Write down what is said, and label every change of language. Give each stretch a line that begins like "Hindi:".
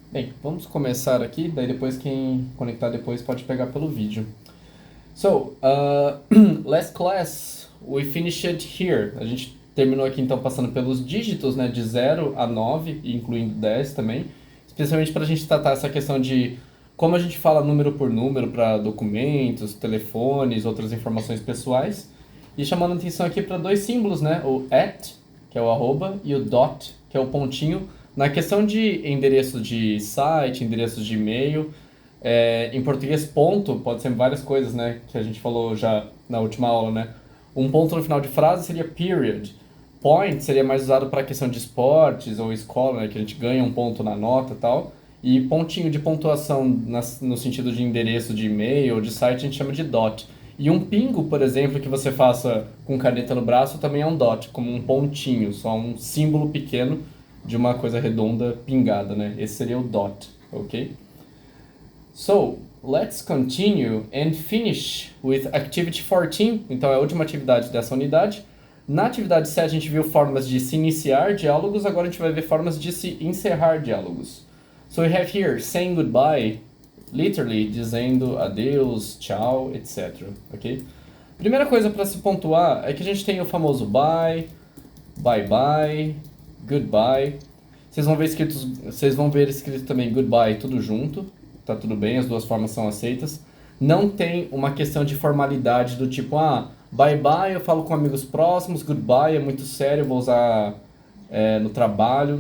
Portuguese: Bem, vamos começar aqui, daí depois quem conectar depois pode pegar pelo vídeo.
English: So, last class we finished here.
Portuguese: A gente terminou aqui então passando pelos dígitos, né, de 0 a 9, incluindo 10 também, especialmente para a gente tratar essa questão de como a gente fala número por número para documentos, telefones, outras informações pessoais. E chamando atenção aqui para dois símbolos, né, o at, que é o arroba, e o dot, que é o pontinho. Na questão de endereço de site, endereço de e-mail, em português, ponto pode ser várias coisas, né? Que a gente falou já na última aula, né? Um ponto no final de frase seria period. Point seria mais usado para a questão de esportes ou escola, né? Que a gente ganha um ponto na nota e tal. E pontinho de pontuação no sentido de endereço de e-mail ou de site a gente chama de dot. E um pingo, por exemplo, que você faça com caneta no braço também é um dot, como um pontinho, só um símbolo pequeno de uma coisa redonda pingada, né? Esse seria o dot, ok?
English: So, let's continue and finish with activity 14.
Portuguese: Então, é a última atividade dessa unidade. Na atividade 7, a gente viu formas de se iniciar diálogos, agora a gente vai ver formas de se encerrar diálogos.
English: So, we have here saying goodbye, literally
Portuguese: dizendo adeus, tchau, etc. Ok? Primeira coisa para se pontuar é que a gente tem o famoso bye, bye bye, goodbye. Vocês vão ver escrito também goodbye tudo junto, tá tudo bem, as duas formas são aceitas. Não tem uma questão de formalidade do tipo, bye bye eu falo com amigos próximos, goodbye é muito sério, eu vou usar no trabalho.